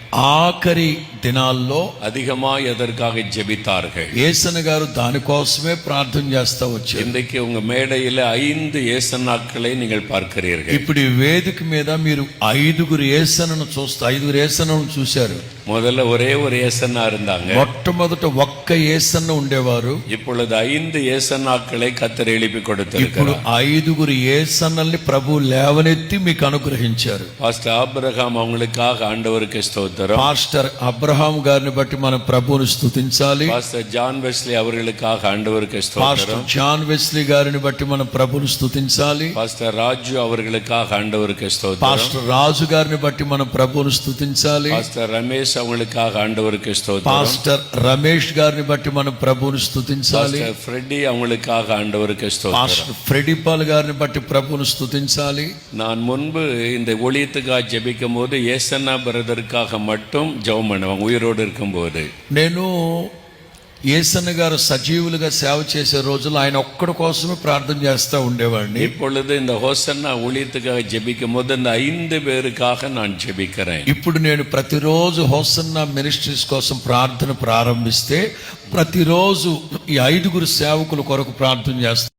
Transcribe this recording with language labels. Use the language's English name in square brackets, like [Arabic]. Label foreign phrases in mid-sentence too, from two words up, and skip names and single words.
[Telugu] ఆఖరి దినాల్లో [Tamil] அதிகமாய் எதற்காக ஜெபித்தார்கள். [Telugu] యేసన్న గారు దానికోసమే ప్రార్థన చేస్తా వచ్చారు. [Tamil] இன்றைக்கு உங்க மேடையில 5 యేసన్నాக்களை நீங்கள் பார்க்கிறீர்கள். [Telugu] ఇప్పుడు ఈ వేదిక మీద మీరు 5 యేసన్నను చూశారు. [Tamil] முதல்ல ஒரே ஒரு యేసన్నా இருந்தாங்க. [Telugu] మొట్టమొదట ఒక్క యేసన్న ఉండేవారు. [Tamil] இப்பொழுது 5 యేసన్నాக்களை கர்த்தர் எழுப்பி [Telugu] ఇప్పుడు [Tamil] கொடுத்திருக்கிறார். [Telugu] 5 యేసన్నల్ని ప్రభు లేవనెత్తి మీకు అనుగ్రహించారు. [Tamil] பாஸ்டர் ஆபிரகாம் அவங்களுக்காக ஆண்டவருக்கு ஸ்தோத்திரம். [Telugu] పాస్టర్ అబ్రహాం గారిని బట్టి మనం ప్రభువును స్తుతించాలి. [Tamil] பாஸ்டர் ஜான் வெஸ்லி அவர்களுக்காக ஆண்டவருக்கு [Telugu] పాస్టర్ [Tamil] ஸ்தோத்திரம். [Telugu] జాన్ వెస్లీ గారిని బట్టి మనం ప్రభువును స్తుతించాలి. [Tamil] பாஸ்டர் ராஜு அவர்களுக்காக ஆண்டவருக்கு ஸ்தோத்திரம். [Telugu] పాస్టర్ రాజు గారిని బట్టి మనం ప్రభువును స్తుతించాలి. [Tamil] பாஸ்டர் ரமேஷ் அவங்களுக்காக ஆண்டவருக்கு ஸ்தோத்திரம். [Telugu] పాస్టర్ రమేష్ గారిని బట్టి మనం ప్రభువును స్తుతించాలి. [Tamil] பாஸ்டர் ஃப்ரெட்டி அவங்களுக்காக ஆண்டவருக்கு ஸ்தோத்திரம். [Telugu] పాస్టర్ ఫ్రెడిపాల్ గారిని బట్టి ప్రభువును స్తుతించాలి. [Tamil] நான் முன்பு இந்த ஒளியத்துக்காக ஜெபிக்கும் போது ஏசன்னா பிரதருக்காக மட்டும் ஜெபம் பண்ணுவாங்க உயிரோடு இருக்கும்போது. [Telugu] నేను యేసన్న గారు సజీవులుగా సేవ చేసే రోజులు ఆయన ఒక్కడి కోసమే ప్రార్థన చేస్తూ ఉండేవాడిని. [Tamil] இப்பொழுது இந்த ஹோசன்னா ஊழியத்துக்காக ஜெபிக்கும் போது இந்த 5 பேருக்காக நான் ஜெபிக்கிறேன். [Telugu] ఇప్పుడు నేను ప్రతిరోజు హోసన్నా మినిస్ట్రీస్ కోసం ప్రార్థన ప్రారంభిస్తే ప్రతిరోజు ఈ 5 సేవకుల కొరకు ప్రార్థన చేస్తాను.